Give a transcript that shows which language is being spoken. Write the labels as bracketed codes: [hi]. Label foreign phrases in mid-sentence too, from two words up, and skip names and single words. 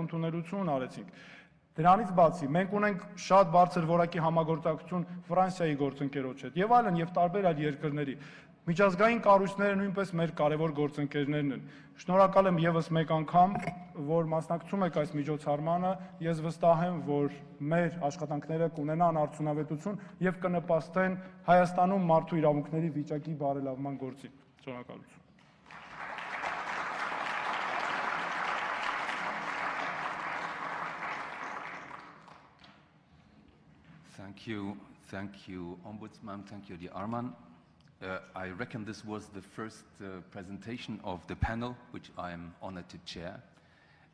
[hy] ընդունելություն արեցինք։ Դրանից բացի մենք ունենք շատ բարձր որակի համագործակցություն Ֆրանսիայի գործընկերոջ հետ եւ այլն եւ տարբեր այլ երկրների։ Միջազգային կառույցները նույնպես մեր կարևոր գործընկերներն են։ Շնորհակալ եմ եւս մեկ անգամ, որ մասնակցում եք այս միջոցառմանը։ Ես վստահ եմ, որ մեր աշխատանքները կունենան արդյունավետություն եւ կնպաստեն Հայաստանում մարդու իրավունքների վիճակի բարելավման գործին։ Շնորհակալություն։ [en] Thank you, Ombudsman. Thank you, dear Arman. I reckon this was the first presentation of the panel, which I am honored to chair.